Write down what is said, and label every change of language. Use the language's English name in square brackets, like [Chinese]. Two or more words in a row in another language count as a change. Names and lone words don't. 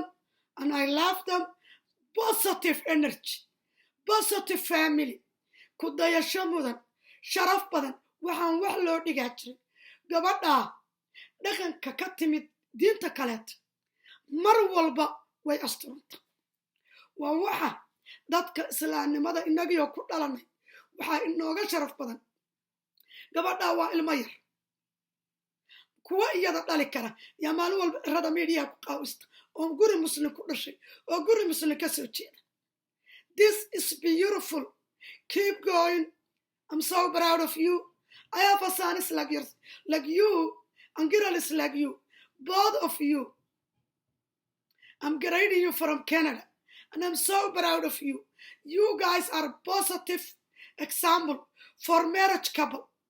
[English] and I love them positive energy positive family [Somali] ku dayasho mudan sharaf badan waxaan wax loo dhigaa jiray gabadha dhaqanka ka timid diinta kaleet mar walba way asturanta waa waxa dadka islaamnimada inagii ku dhalanay waxa inooga sharaf badan gabadha waa ilmo yar kuwa iyada dhali kara yaa maalin walba rada media ku qaawista oo guri muslim ku dhashay oo guri muslim ka soo jeeda [English] this is beautiful keep going I'm so proud of you I have a son like you and girl is like you both of you I'm grading you from Canada and I'm so proud of you you guys are positive example for married couple